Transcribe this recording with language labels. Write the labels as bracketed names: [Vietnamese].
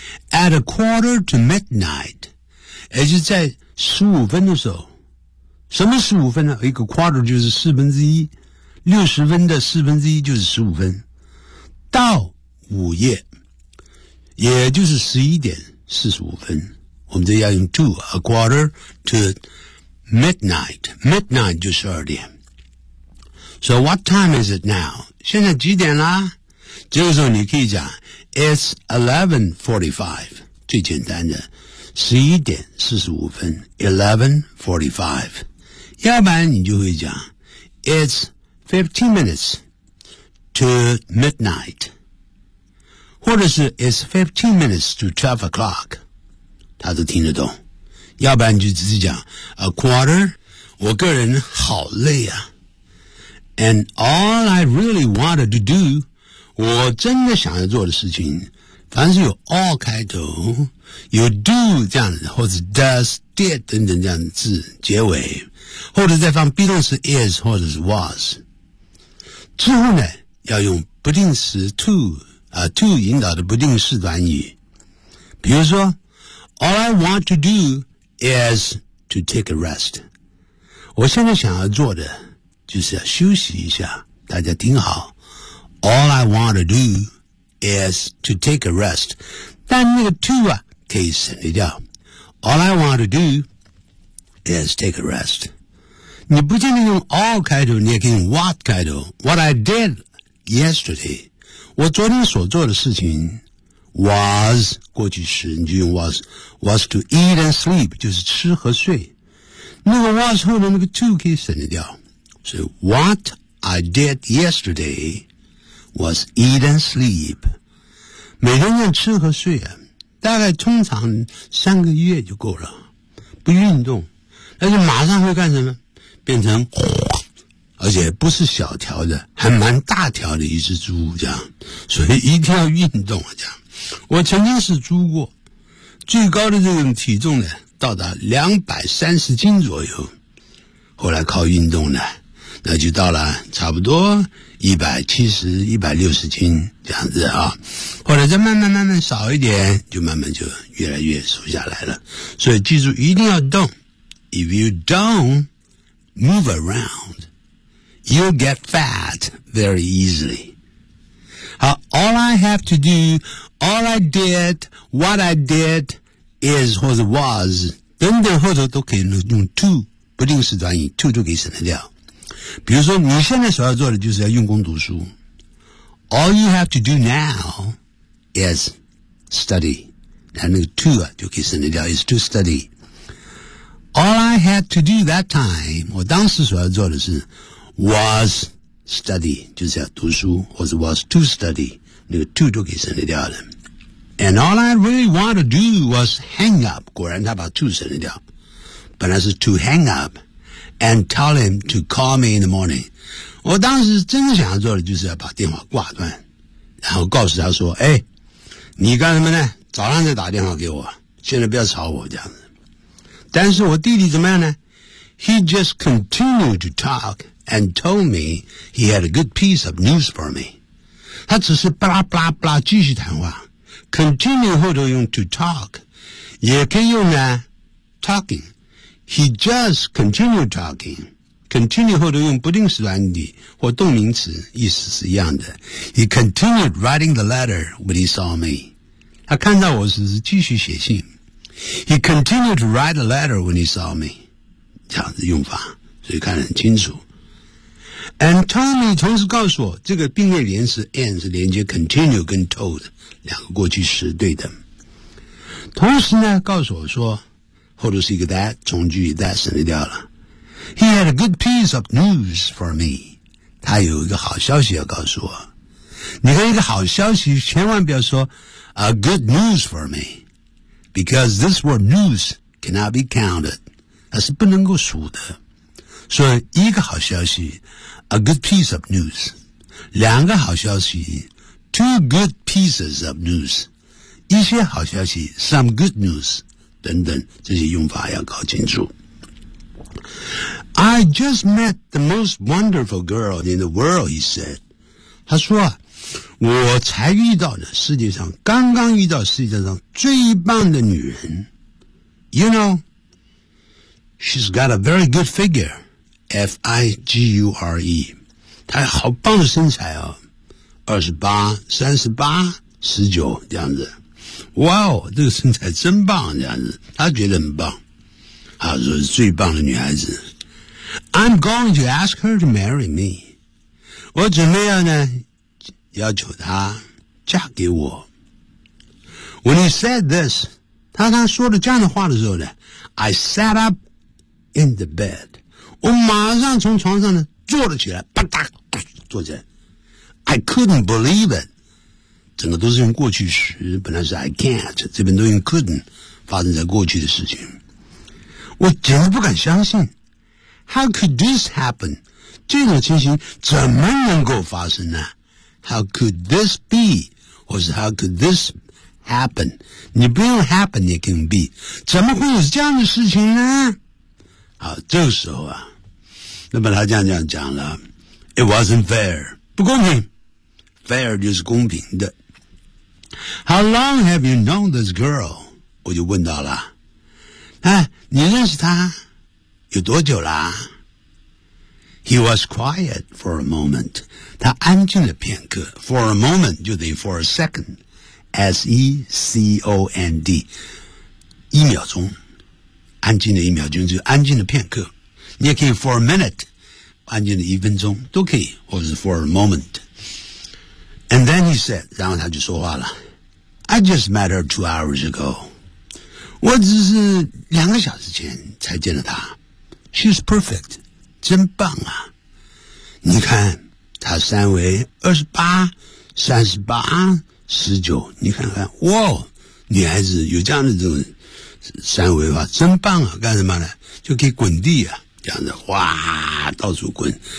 [Chinese] at 12:45也就在15分的时候，什么15分呢？一个 quarter 就是1/4，60分的1/4就是15分，到午夜也就是11:45，我们这要用 [English] to a quarter to midnight midnight [Chinese] 就是12点。 [English] So what time is it now? [Chinese] 现在几点啦？这个时候你可以讲 [English] It's 11:45， [Chinese] 最简单的11:45 11:45，要不然你就会讲 [English] It's 15 minutes to midnight. 或者是 it's 15 minutes to 12 o'clock. [Chinese] 他都听得懂。要不然就只是讲 a quarter, 我个人好累啊。 [English] And all I really wanted to do, [Chinese] 我真的想要做的事情，凡是有 all 开头，有 do 这样子，或者 does, did 等等这样子结尾，或者再放 be 动词 is 或者是 was。之后呢，要用不定式 to, to 引导的不定式短语。比如说 [English] ,all I want to do is to take a rest. [Chinese] 我现在想要做的就是要休息一下，大家听好。 [English] All I want to do is to take a rest. [Chinese] 但那个 to 啊可以省略掉。 [English] All I want to do is take a rest. [Chinese] 你不仅仅用 all 开头，你也可以用 what 开头。 [English] What I did yesterday, [Chinese] 我昨天所做的事情 was 过去时，你就用 [English] was to eat and sleep, [Chinese] 就是吃和睡。那个 was 后的那个 to 可以省略掉。 [English] So what I did yesterday was eat and sleep. [Chinese] 每天要吃和睡啊，大概通常三个月就够了，不运动。但是马上会干什么？变成，而且不是小条的，还蛮大条的一只猪这样。所以一定要运动啊这样。我曾经是猪过，最高的这种体重呢，到达230斤左右。后来靠运动呢，那就到了差不多170、160斤这样子啊，或者再慢慢慢慢少一点，就慢慢就越来越瘦下来了。所以记住一定要动。 [English] If you don't move around, you'll get fat very easily. [Chinese] 好 , [English] all I have to do, all I did, what I did is [Chinese] 或者 was, 等等后头都可以用 to, 不定式短语 to 就可以省得掉。比如说你现在所要做的就是要用功读书。 [English] All you have to do now is study. [Chinese] 那个 to 啊就可以省略掉 [English] is to study. All I had to do that time, [Chinese] 我当时所要做的是 [English] was study, [Chinese] 就是要读书或者 [English] was to study, [Chinese] 那个 to 就可以省略掉了。 [English] And all I really wanted to do was hang up, [Chinese] 果然他把 to 省略掉。本来是 [English] to hang up,And tell him to call me in the morning. [Chinese] 我当时真的想要做的就是要把电话挂断，然后告诉他说：“哎，你干什么呢？早上再打电话给我，现在不要吵我这样子。” 但是我弟弟怎么样呢 ？ [English] He just continued to talk and told me he had a good piece of news for me. [Chinese] 他只是巴拉巴拉巴拉继续谈话 ，continue 后头用 to talk， 也可以用呢 talking。 [English] He just continued talking. [Chinese] Continue 后头用不定式短语或动名词，意思是一样的。 [English] He continued writing the letter when he saw me. [Chinese] 他看到我时继续写信。 [English] He continued to write the letter when he saw me. [Chinese] 这样子用法，所以看得很清楚。And Tommy 同时告诉我，这个并列连词 and 是连接 continue 跟 told 两个过去时对的。同时呢，告诉我说。后头是一个 that, 从句 that 省略掉了。 [English] He had a good piece of news for me. [Chinese] 他有一个好消息要告诉我。你看一个好消息千万不要说 [English] a good news for me. Because this word news cannot be counted. [Chinese] 它是不能够数的。所以一个好消息 [English] a good piece of news. [Chinese] 两个好消息 [English] two good pieces of news. [Chinese] 一些好消息 [English] some good news. [Chinese] 等等这些用法要搞清楚。 [English] I just met the most wonderful girl in the world, he said. [Chinese] 他说啊我才遇到的世界上刚刚遇到世界上最棒的女人。 [English] You know, she's got a very good figure, F-I-G-U-R-E. [Chinese] 她好棒的身材哦 ,28, 38, 19这样子。哇哦这个身材真棒这样子他觉得很棒他说是最棒的女孩子 [English] I'm going to ask her to marry me [Chinese] 我准备要呢要求她嫁给我 [English] When he said this [Chinese] 他说了这样的话的时候呢 [English] I sat up in the bed [Chinese] 我马上从床上呢坐了起来啪嗒坐起来 [English] I couldn't believe it. [Chinese] 整个都是用过去时，本来是 I can't, 这边都用 couldn't, 发生在过去的事情。我简直不敢相信。 [English] How could this happen? [Chinese] 这种情形怎么能够发生呢？ [English] How could this be? 或是 How could this happen? [Chinese] 你不用 happen, 也可以 be。怎么会有这样的事情呢？好，这个时候啊，那么他这样讲了， [English] It wasn't fair, [Chinese] 不公平。 Fair 就是公平的。 [English] How long have you known this girl? [Chinese] 我就问到了。哎，你认识她有多久啦？ [English] He was quiet for a moment. [Chinese] 他安静了片刻。 [English] For a moment [Chinese] 就等于 [English] for a second. S-E-C-O-N-D. [Chinese] 一秒钟。安静的一秒钟就安静的片刻。你也可以 [English] for a minute. [Chinese] 安静的一分钟都可以。 [English] 或者是 for a moment. And then he said, [Chinese] 然后他就说话了。 [English] I just met her 2 hours ago. [Chinese] 我只是两个小时前才见了她。 [English] She's perfect. [Chinese] 真棒啊。你看她三围28、38、19。你看看哇女孩子有这样的这种三围吧真棒啊干什么呢就可以滚地啊这样子哇到处滚。